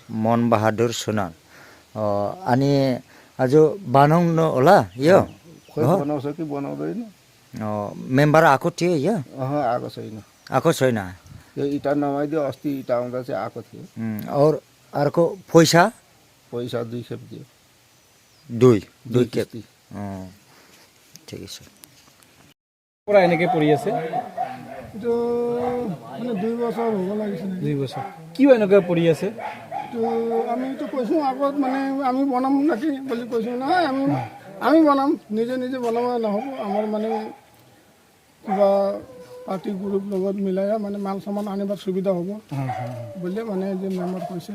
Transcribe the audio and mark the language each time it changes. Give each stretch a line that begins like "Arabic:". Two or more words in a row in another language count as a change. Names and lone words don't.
Nepali: मन बहादुर सुनार अनि आज बनाउनु होला यो खोइ बनाउँछ कि बनाउँदैन मेम्बर आएको थियो यो आएको छैन आएको छैन यो इटा नमाइदियो अस्ति इटा आउँदा चाहिँ आएको थियो और अर्को पैसा 2 खेप दियो
Assamese: দুই কেপ ঠিক আছে পৰা এনেকে পৰি আছে এইটো মানে 2 বছৰ হ'ব লাগিছিল 2 বছৰ কিয় এনেকে পৰি আছে তো আমিতো কৈছোঁ আগত মানে আমি বনাম নাকি বুলি কৈছোঁ নহয় আমি বনাম নিজে বনাব নহ'ব আমাৰ মানে কিবা
English: party group
Assamese: লগত মিলাই মানে মাল সামান আনিবার সুবিধা হ'ব বুলিলে মানে যে মেম্বাৰ কৈছে